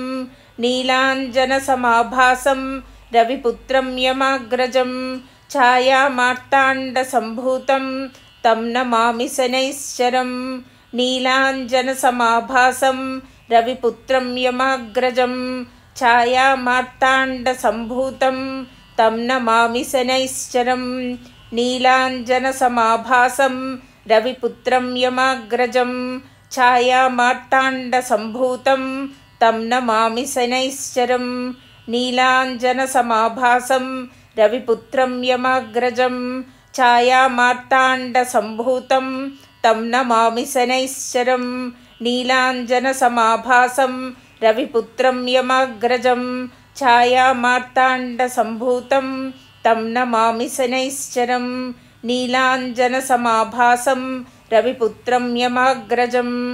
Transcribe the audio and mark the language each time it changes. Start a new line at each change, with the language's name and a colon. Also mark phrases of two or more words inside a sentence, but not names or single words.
Sanskrit: నీలాంజన సమాభాసం రవిపుత్రం యమాగ్రజం ఛాయామార్తాండ సంభూతం తం నమామి శనైశ్చరం. నీలాంజన సమాభాసం రవిపుత్రం యమాగ్రజం ఛాయామార్తాండ సంభూతం తం నమామి శనైశ్చరం. नीलाञ्जनसमाभासं रविपुत्रं यमाग्रजं छायामार्ताण्डसम्भूतं तं नमामि शनैश्चरं नीलाञ्जनसमाभासं रविपुत्रं यमाग्रजं छायामार्ताण्डसम्भूतं तं नमामि शनैश्चरं नीलाञ्जनसमाभासं रविपुत्रं यमाग्रजं छायामार्ताण्डसम्भूतं तं नमामि शनैश्चरं नीलाञ्जनसमाभासं रविपुत्रं यमाग्रजं